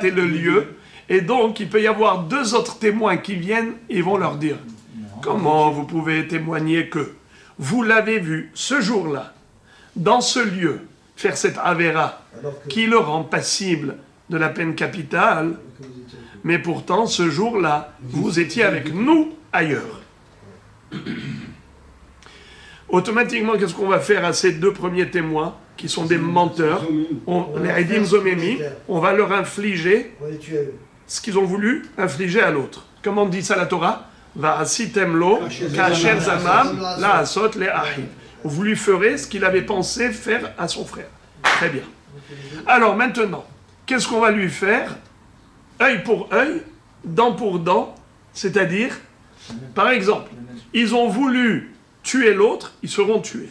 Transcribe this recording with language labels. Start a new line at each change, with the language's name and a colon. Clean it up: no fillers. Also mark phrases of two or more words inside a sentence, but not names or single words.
French: et le lieu, et donc il peut y avoir deux autres témoins qui viennent et vont leur dire comment vous pouvez témoigner que vous l'avez vu ce jour-là, dans ce lieu, faire cette avéra qui le rend passible de la peine capitale, mais pourtant ce jour-là, vous étiez avec nous ailleurs. Automatiquement, qu'est-ce qu'on va faire à ces deux premiers témoins, qui sont des menteurs, les
Hebrew: עדים זוממי,
French: on va leur infliger ce qu'ils ont voulu infliger à l'autre. Comment dit ça la Torah?
Hebrew: ועשיתם לו כאשר זמם לעשות לאחיו.
French: Vous lui ferez ce qu'il avait pensé faire à son frère. Très bien. Alors maintenant, qu'est-ce qu'on va lui faire? Œil pour œil, dent pour dent, c'est-à-dire, par exemple, ils ont voulu tuer l'autre, ils seront tués.